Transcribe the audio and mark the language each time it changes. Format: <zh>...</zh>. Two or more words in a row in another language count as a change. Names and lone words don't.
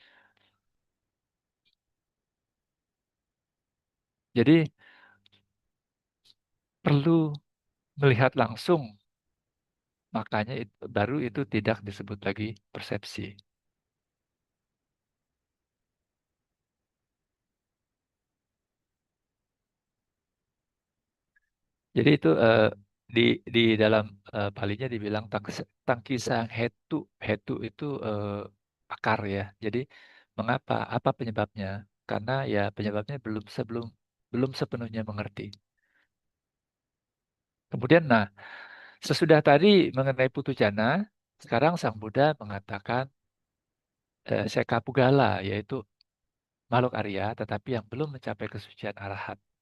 <id>Jadi perlu melihat langsung, makanya baru itu tidak disebut lagi persepsi. Jadi itu di dalam palinya dibilang</id> <pi>tangkisang hetu.</pi> <id>Hetu itu akar ya. Jadi mengapa? Apa penyebabnya? Karena ya penyebabnya belum sepenuhnya mengerti. Kemudian nah, sesudah tadi mengenai putu jana, sekarang Sang Buddha mengatakan</id> <pi>Seka Pugala,</pi> <id>yaitu makhluk Arya tetapi yang belum mencapai kesucian arahat.</id>